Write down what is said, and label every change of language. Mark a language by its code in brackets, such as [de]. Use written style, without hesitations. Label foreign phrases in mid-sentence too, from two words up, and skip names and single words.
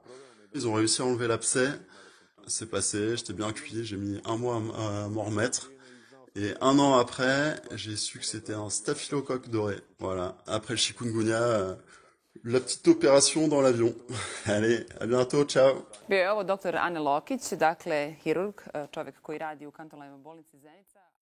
[fr] Ils ont réussi à enlever l'abcès. C'est passé, j'étais bien cuit, j'ai mis 1 mois à m'en remettre. Et 1 an après, j'ai su que c'était un staphylocoque doré. Voilà, après le chikungunya, la petite opération dans l'avion. Allez, à bientôt, ciao. [bs] Bio je ovo dr. Ane Lokić, dakle hirurg, čovjek koji radi u Kantonalnoj bolnici Zenica.